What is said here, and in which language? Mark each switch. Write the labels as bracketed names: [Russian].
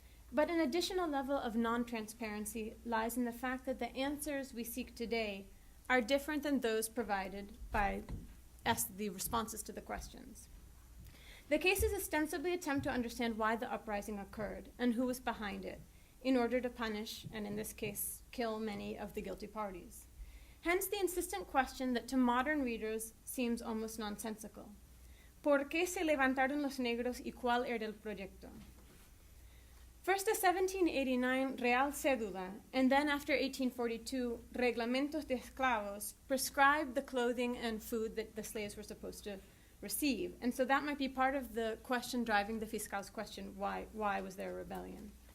[English] But an additional level of non-transparency lies in the fact that the answers we seek today are different than those provided by the responses to the questions. The cases ostensibly attempt to understand why the uprising occurred and who was behind it, in order to punish, and in this case, kill many of the guilty parties. Hence the insistent question that to modern readers seems almost nonsensical. [Spanish] ¿Por qué se levantaron los negros y cuál era el proyecto? [English] First the 1789 Real Cédula, and then after 1842, Reglamentos de Esclavos, prescribed the clothing and food that the slaves were supposed to receive. And so that might be part of the question driving the fiscal's question, why was there a rebellion?